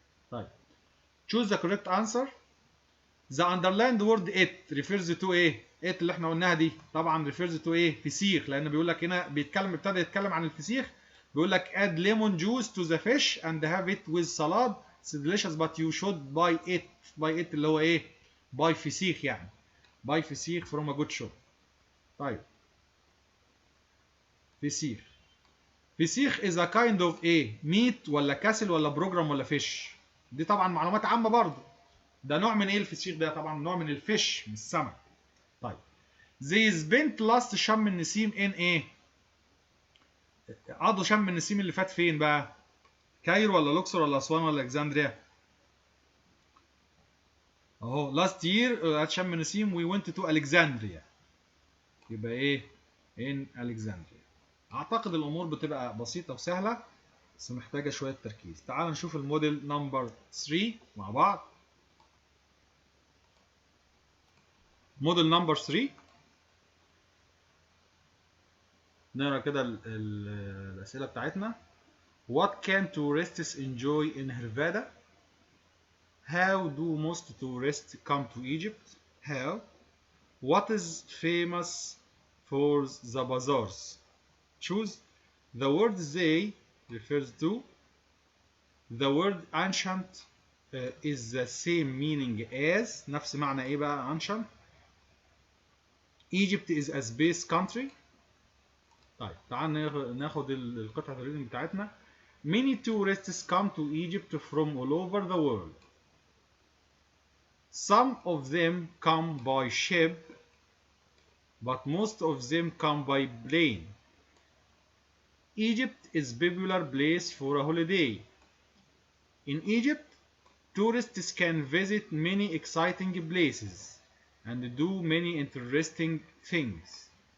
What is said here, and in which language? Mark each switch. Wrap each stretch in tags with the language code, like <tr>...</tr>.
<ar>طيب</ar> <en>choose the correct answer. The underlined word it refers to</en> <ar>ايه؟ it اللي احنا قلناها دي طبعا refers to ايه؟ فسيخ، لان بيقول لك هنا ابتدى يتكلم عن الفسيخ. بيقول لك</ar> <en>add lemon juice to the fish and have it with salad. It's delicious but you should buy it.</en> <ar>اللي هو ايه؟ buy فسيخ يعني.</ar> <en>buy فسيخ from a good shop. طيب فسيخ is a kind of ايه؟ meat ولا كاسل ولا بروجرام ولا fish؟</en> <ar>دي طبعا معلومات عامة برضه. ده نوع من ايه الفسيخ ده؟ طبعا نوع من الفيش، من السمك. طيب</ar> <en>they spent last</en> <ar>شم النسيم in ايه؟ قضوا شم النسيم اللي فات فين بقى؟ كايرو ولا لوكسور ولا اسوان ولا الكسندريا؟ اهو</ar> <en>last year at شم النسيم we went to Alexandria. يبقى ايه؟ in Alexandria.</en> <ar>اعتقد الامور بتبقى بسيطه وسهله بس محتاجه شويه تركيز. تعال نشوف الموديل نمبر 3 مع بعض. موديل نمبر 3 نقرا كده الاسئله بتاعتنا.</ar> <en>What can tourists enjoy in Hurghada? How do most tourists come to Egypt? How? What is famous for the bazaars? Choose. The word they refers to. The word ancient is the same meaning as.</en> <ar>نفس معنى ايه بقى</ar> <en>ancient؟ Egypt is a space country.</en> <ar>طيب تعال ناخد القطعة الريدنج بتاعتنا.</ar> <en>Many tourists come to Egypt from all over the world. Some of them come by ship, but most of them come by plane. Egypt is a popular place for a holiday. In Egypt, tourists can visit many exciting places and do many interesting things.</en>